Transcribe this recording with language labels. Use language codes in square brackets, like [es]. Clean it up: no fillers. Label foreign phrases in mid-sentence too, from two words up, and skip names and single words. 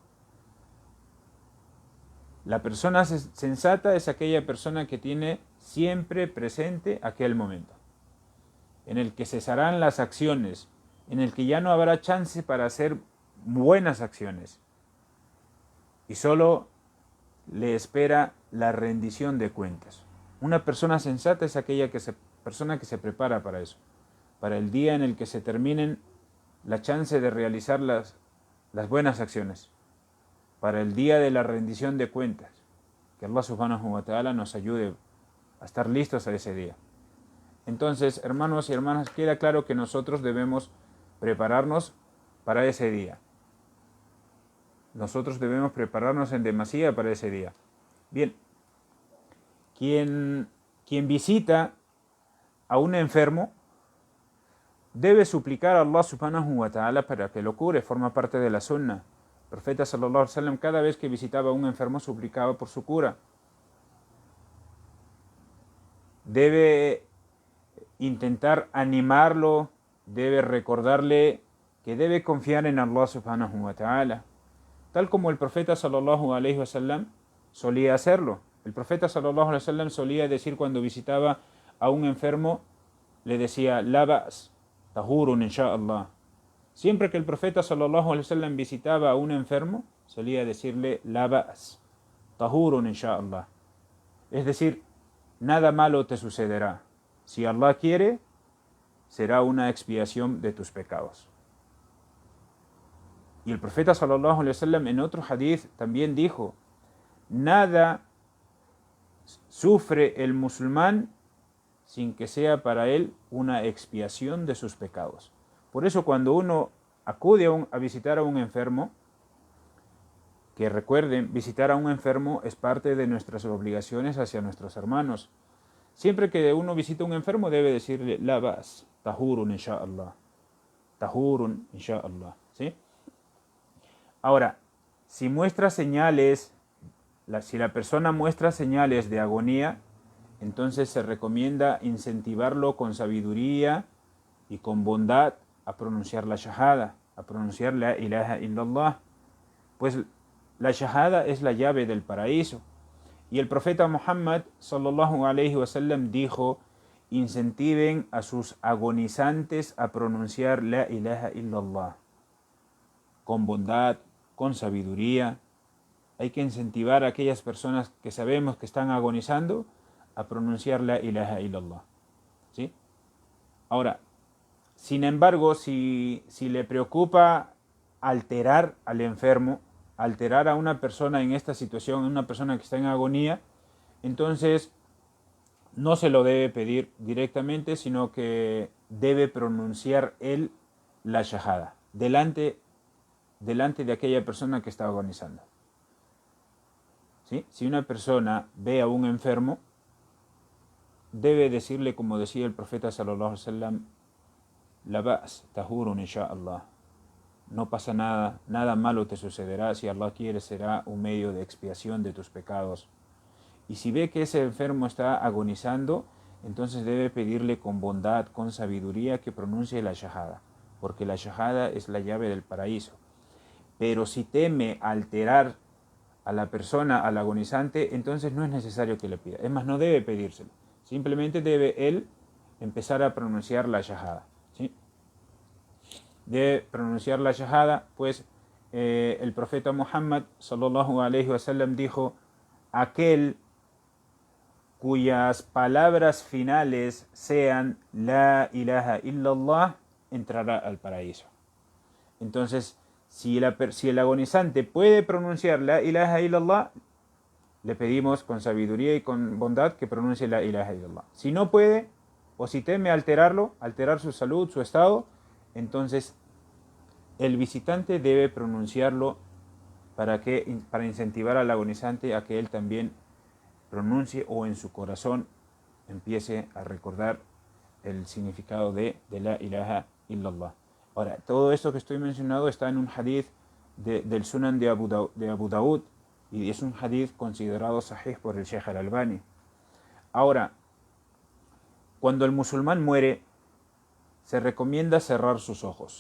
[es] La persona sensata es aquella persona que tiene siempre presente aquel momento, en el que cesarán las acciones, en el que ya no habrá chance para hacer buenas acciones, y solo le espera la rendición de cuentas. Una persona sensata es aquella persona que se prepara para eso, para el día en el que se terminen la chance de realizar las buenas acciones, para el día de la rendición de cuentas. Que [ar] الله سبحانه وتعالى [es] nos ayude a estar listos a ese día. Entonces, hermanos y hermanas, queda claro que nosotros debemos prepararnos para ese día. Nosotros debemos prepararnos en demasía para ese día. Bien, quien visita a un enfermo debe suplicar a [ar] الله سبحانه وتعالى [es] para que lo cure, forma parte de la sunnah. El profeta [ar] صلى الله عليه وسلم [es] cada vez que visitaba a un enfermo suplicaba por su cura. Debe intentar animarlo, debe recordarle que debe confiar en [ar] الله سبحانه وتعالى, [es] tal como el profeta [ar] صلى الله عليه وسلم [es] solía hacerlo. El profeta [ar] صلى الله عليه وسلم [es] solía decir cuando visitaba a un enfermo, le decía, [ar] لا بأس طهور إن شاء الله. [es] Siempre que el profeta [ar] صلى الله عليه وسلم [es] visitaba a un enfermo, solía decirle, [ar] لا بأس طهور إن شاء الله. [es] Es decir, nada malo te sucederá. Si Allah quiere, será una expiación de tus pecados. Y el profeta [ar] صلى الله عليه وسلم [es] en otro hadith también dijo, nada sufre el musulmán sin que sea para él una expiación de sus pecados. Por eso cuando uno acude a visitar a un enfermo, que recuerden, visitar a un enfermo es parte de nuestras obligaciones hacia nuestros hermanos. Siempre que uno visita a un enfermo debe decirle, [ar] لا بأس طهور إن شاء الله. طهور إن شاء الله. [es] ¿Sí? Ahora, si muestra señales, si la persona muestra señales de agonía, entonces se recomienda incentivarlo con sabiduría y con bondad a pronunciar la shahada, a pronunciar [ar] لا إله إلا الله. [es] Pues la shahada es la llave del paraíso. Y el profeta Muhammad [ar] صلى الله عليه وسلم [es] dijo, incentiven a sus agonizantes a pronunciar [ar] لا إله إلا الله. [es] Con bondad, con sabiduría. Hay que incentivar a aquellas personas que sabemos que están agonizando a pronunciar [ar] لا إله إلا الله. [es] ¿Sí? Ahora, sin embargo, si le preocupa alterar al enfermo, alterar a una persona en esta situación, una persona que está en agonía, entonces no se lo debe pedir directamente, sino que debe pronunciar él la shahada delante de aquella persona que está agonizando. ¿Sí? Si una persona ve a un enfermo, debe decirle, como decía el profeta [ar] صلى الله عليه وسلم, لا بأس طهور إن شاء الله. [es] No pasa nada, nada malo te sucederá, si Allah quiere será un medio de expiación de tus pecados. Y si ve que ese enfermo está agonizando, entonces debe pedirle con bondad, con sabiduría que pronuncie la shahada, porque la shahada es la llave del paraíso. Pero si teme alterar a la persona, al agonizante, entonces no es necesario que le pida. Es más, no debe pedírselo. Simplemente debe él empezar a pronunciar la shahada. ¿Sí? Debe pronunciar la shahada, pues el profeta Muhammad [ar] صلى الله عليه وسلم [es] dijo, aquel cuyas palabras finales sean [ar] لا إله إلا الله [es] entrará al paraíso. Entonces, si el agonizante puede pronunciar [ar] لا إله إلا الله, [es] le pedimos con sabiduría y con bondad que pronuncie [ar] لا إله إلا الله. [es] Si no puede, o si teme alterar su salud, su estado, entonces el visitante debe pronunciarlo para incentivar al agonizante a que él también pronuncie o en su corazón empiece a recordar el significado de [ar] لا إله إلا الله. [es] Ahora, todo esto que estoy mencionando está en un hadith del Sunan de Abu Daud, y es un hadith considerado sahih por el Sheikh al-Albani. Ahora, cuando el musulmán muere, se recomienda cerrar sus ojos.